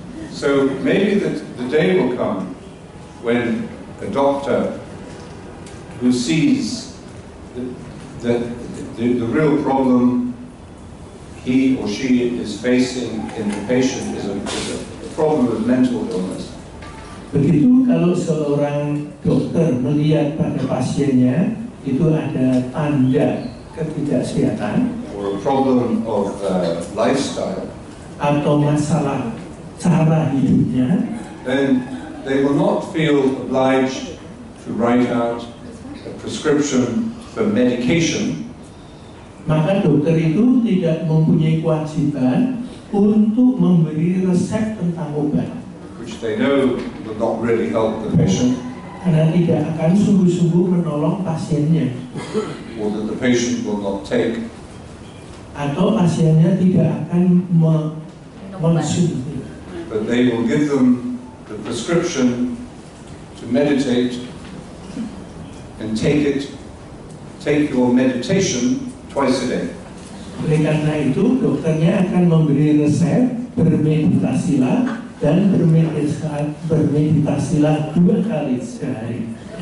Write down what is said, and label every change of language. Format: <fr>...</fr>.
<en>So maybe the day will come when a doctor who sees the real problem he or she is facing in the patient is a problem of mental illness.</en> <id>Begitu kalau seorang dokter melihat pada pasiennya itu ada tanda ketidaksehatan</id> <en>Or a problem of lifestyle,</en> <id>atau masalah cara hidupnya,</id> <en>then they will not feel obliged to write out a prescription for medication,</en> <id>maka dokter itu tidak mempunyai kewajiban untuk memberi resep tentang obat,</id> <en>which they know will not really help the patient,</en> <id>karena tidak akan sungguh-sungguh menolong pasiennya,</id> <en>or that the patient will not take,</en> <id>atau pasiennya tidak akan mengkonsumsi.</id> <en>but they will give them the prescription to meditate and take your meditation twice a day.</en> <id>Oleh karena itu, dokternya akan memberi resep bermeditasilah dan bermeditasilah 2 kali sehari.</id>